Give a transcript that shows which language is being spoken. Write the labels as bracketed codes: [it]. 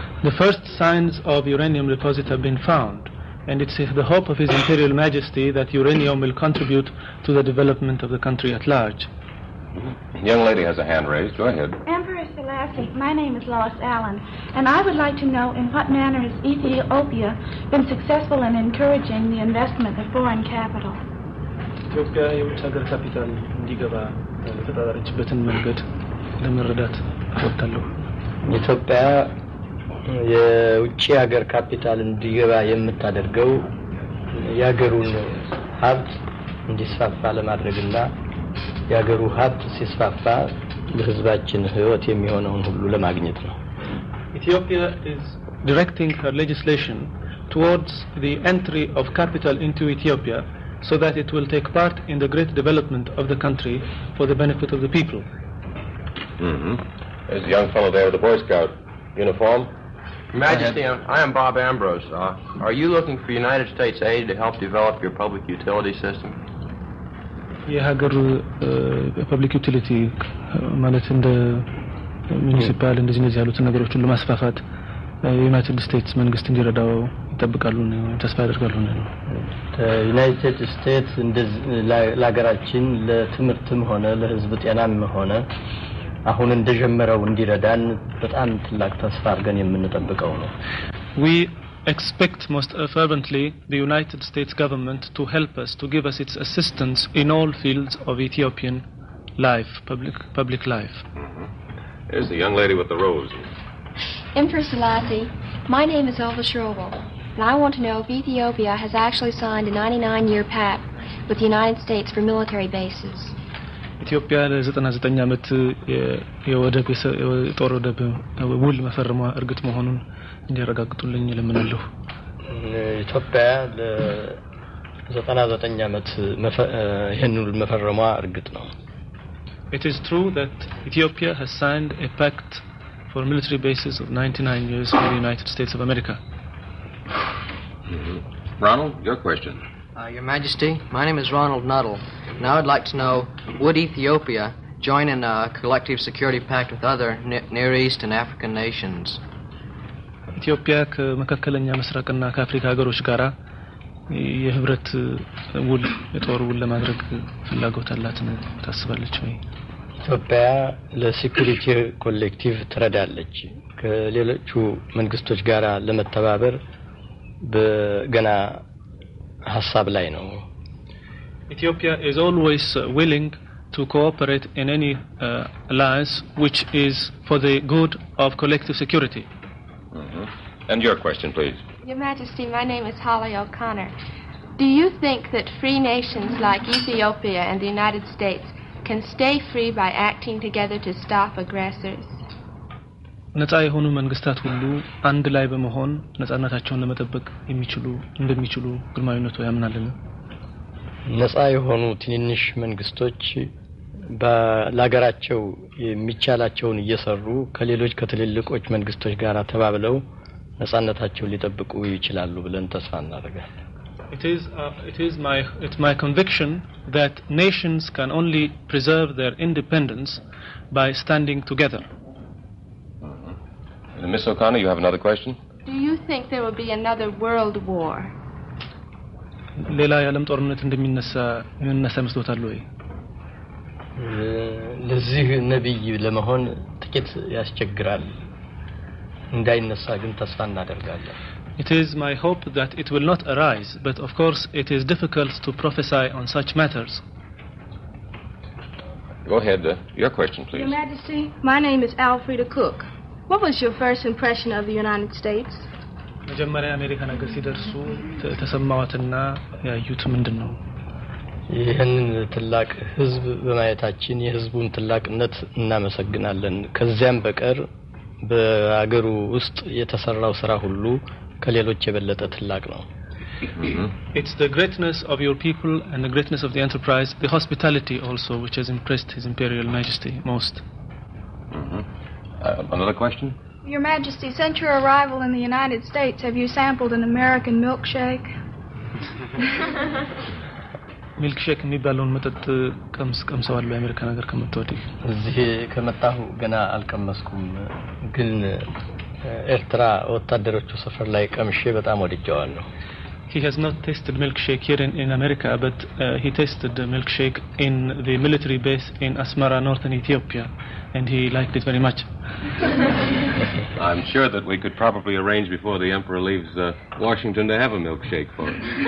[en] The first signs of uranium deposit have been found, and it's the hope of His Imperial Majesty that uranium will contribute to the development of the country at large. Young lady has a hand raised. Go ahead. Emperor Selassie, my name is Lois Allen, and I would like to know in what manner has Ethiopia been successful in encouraging the investment of foreign capital? [am] ኢትዮጵያ የውጭ ሀገር ካፒታል እንዲገባ የተጣጣረችበትን መንገድ ለመረዳት እወዳለሁ። ኢትዮጵያ የውጭ ሀገር ካፒታል እንዲገባ የምታደርገው የሀገሩን ሀብት እንዲስፋፋ ለማድረግና የሀገሩ ሀብት ሲስፋፋ ለሕዝባችን ሕይወት የሚሆነውን ሁሉ ለማግኘት ነው። [en] Ethiopia is directing her legislation towards the entry of capital into Ethiopia so that it will take part in the great development of the country for the benefit of the people. There's a young fellow there with a Boy Scout uniform. Majesty, I am Bob Ambrose. Are you looking for United States aid to help develop your public utility system? [am] የሀገር ፐብሊክ ዩቲሊቲ ማለት እንደ ሙኒሲፓል እንደዚህ ያሉትን ነገሮችን ለማስፋፋት ዩናይትድ ስቴትስ መንግስት እንዲረዳው ይጠብቃሉ ነው ተስፋ ያደርጋሉ ነው። ዩናይትድ ስቴትስ እንደዚህ ለሀገራችን ለትምህርትም ሆነ ለህዝብ ጤናም ሆነ አሁን እንደጀመረው እንዲረዳን በጣም ትልቅ ተስፋ አድርገን የምንጠብቀው ነው። [en] We expect most fervently the United States government to help us, to give us its assistance in all fields of Ethiopian life, public life. There's the young lady with the rose. Emperor Selassie, my name is Elva Schroebel, and I want to know if Ethiopia has actually signed a 99-year pact with the United States for military bases. [am] ኢትዮጵያ ለ99 ዓመት የወደብ የጦር ወደብ ውል መፈረሟ እርግጥ መሆኑን እንዲያረጋግጡልኝ ለምናለሁ። ኢትዮጵያ ለ99 ዓመት ይሄን ውል መፈረሟ እርግጥ ነው። [en] It is true that Ethiopia has signed a pact for military bases of 99 years for the United States of America. Ronald, your question. Your Majesty, my name is Ronald Nuttall, and I would like to know, would Ethiopia join in a collective security pact with other Near East and African nations? [am] ኢትዮጵያ ከመካከለኛ ምስራቅና ከአፍሪካ ሀገሮች ጋራ የህብረት ውል የጦር ውል ለማድረግ ፍላጎት አላት ነው ታስባለች ወይ? ኢትዮጵያ ለሴኩሪቲ ኮሌክቲቭ ትረዳለች። ከሌሎቹ መንግስቶች ጋራ ለመተባበር በገና ሐሳብ ላይ ነው። [en] Ethiopia is always willing to cooperate in any alliance which is for the good of collective security. And your question, please. Your Majesty, my name is Holly O'Connor. Do you think that free nations like Ethiopia and the United States can stay free by acting together to stop aggressors? [am] ነፃ የሆኑ መንግስታት ሁሉ አንድ ላይ በመሆን ነፃነታቸውን ለመጠበቅ እንደሚችሉ ግርማዊነቱ ያምናልን? ነፃ የሆኑ ትንንሽ መንግስቶች ለሀገራቸው የሚቻላቸውን እየሰሩ ከሌሎች ከትልልቆች መንግስቶች ጋር ተባብለው ነፃነታቸውን ሊጠብቁ ይችላሉ ብለን ተስፋ እናደርጋለን። [en] It's my conviction that nations can only preserve their independence by standing together. Miss O'Connor, you have another question? Do you think there will be another world war? [am] ሌላ የዓለም ጦርነት እንደሚነሳ መስሎታል ወይ? ለዚህ ነብይ ለመሆን ጥቂት ያስቸግራል። እንዳይነሳ ግን ተስፋ እናደርጋለን። [en] It is my hope that it will not arise, but of course it is difficult to prophesy on such matters. Go ahead, your question, please. Your Majesty, my name is Alfreda Cook. What was your first impression of the United States? [am] መጀመሪያ አሜሪካ ነገር ሲደርሱ ተሰማዋትና ያዩት ምንድነው? ይህንን ትላቅ ህዝብ በማየታችን የህዝቡን ትላቅነት እናመሰግናለን። ከዚያም በቀር በአገሩ ውስጥ የተሰራው ስራ ሁሉ ከሌሎች የበለጠ ትላቅ ነው። [en] It's the greatness of your people and the greatness of the enterprise, the hospitality also, which has impressed His Imperial Majesty most. Another question? Your Majesty, since your arrival in the United States, have you sampled an American milkshake? [am] ሚልክሼክ የሚባለውን መጠጥ ቀምሰዋል በአሜሪካ ነገር ከመጣሁ እዚህ ከመጣሁ ገና አልቀመስኩም ግን ኤርትራ ወታደሮቹ ሰፈር ላይ ቀምሼ በጣም ወድጄዋለሁ [en] He has not tasted milkshake here in America, but he tasted the milkshake in the military base in Asmara, northern Ethiopia, and he liked it very much. I'm sure that we could probably arrange before the Emperor leaves Washington to have a milkshake for him.